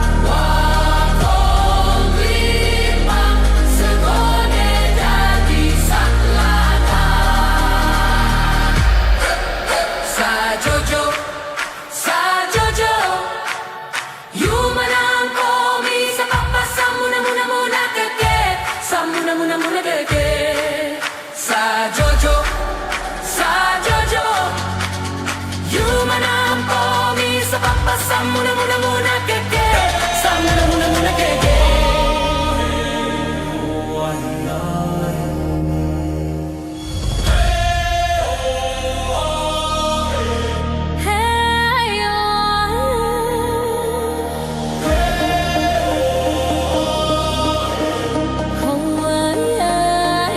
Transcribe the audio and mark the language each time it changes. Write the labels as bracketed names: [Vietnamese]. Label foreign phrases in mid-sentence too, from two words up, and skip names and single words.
[Javanese] Wakong limpang, segone dadi saklatak. [Moi (Indonesia)] Sajojo, Sajojo, yumanang komi sa papa samuna-muna-muna keke, samuna-muna-muna keke. sajojo, Sajojo, yumanang komi sa papa samuna-muna-muna keke, samuna-muna-muna keke. Hey, oh,